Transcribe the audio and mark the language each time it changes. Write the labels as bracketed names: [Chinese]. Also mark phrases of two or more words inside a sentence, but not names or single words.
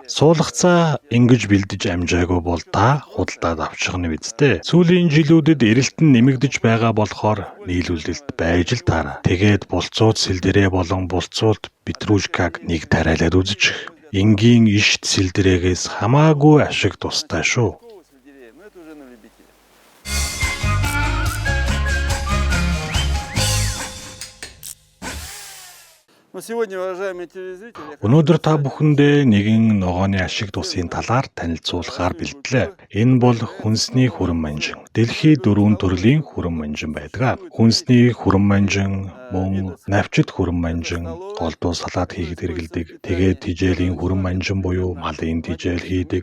[Mongolian] Суулгацаа ингэж бэлдэж амжаагүй бол та худалдаад авчихна биз дээ. Сүүлийн жилүүдэд эрэлт нь нэмэгдэж байгаа болохоор нийлүүлэлт байж л таарай. Тэгээд булцууд сэлдэрээ болон булцууд петрушкаг нэг тариалаад үзчих. Энгийн ишт сэлдэрээгээс хамаагүй ашиг тустай шүү. [Russian] сельдерея, но это уже на любителя. Ну, сегодня, уважаемые телезрители, я [Mongolian] Өнөөдөр та бүхэндээ нэгэн ногооны ашиг тусын талаар танилцуулахаар бэлдлээ. Энэ бол хүнсний хүрэн манжин. Дэлхийд 4 төрлийн хүрэн манжин байдаг. Хүнсний хүрэн манжин, мөн навчит хүрэн манжин, голдуу салаад хийхэд хэрэгэлдэг. Тэгээд тижээлийн хүрэн манжин буюу малын тижээл хийдэг.